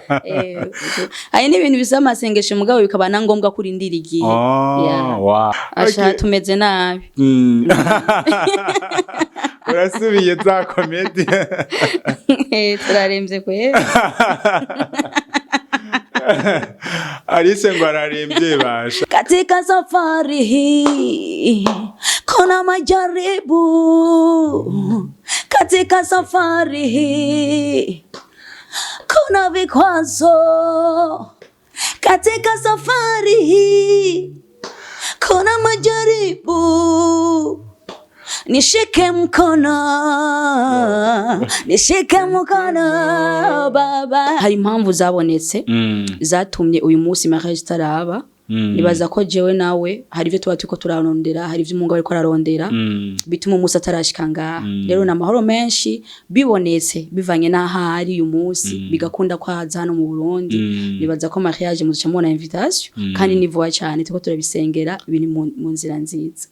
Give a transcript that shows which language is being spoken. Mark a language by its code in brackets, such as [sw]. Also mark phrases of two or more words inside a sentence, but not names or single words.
[rn] ayi n'ibintu bisa amasengesho mugabo bikaba na ngombwa kuri ndirigiye wow asha tumeze nabi urasubiye za comedy turaremze kwe Alice ngo ararembye basha [sw] katika safari hii kuna majaribu katika safari hii kuna vikwazo katika safari hii kuna majaribu nishike mkono baba [rn] hari impamvu zabonetse zatumye uyu munsi mariage taraba nibaza ko jewe nawe hari ivyo tuba tuko turarondera hari ivyo umungu ariko ararondera bituma umunsi atarashika ngaha rero na mahoro menshi bibonetse bivanye n'ahari uyu munsi bigakunda kwaza hano mu Burundi nibaza ko mariage muzica mubona invitation kandi nivuga cyane tuko turabisengera ibintu mu nzira nziza.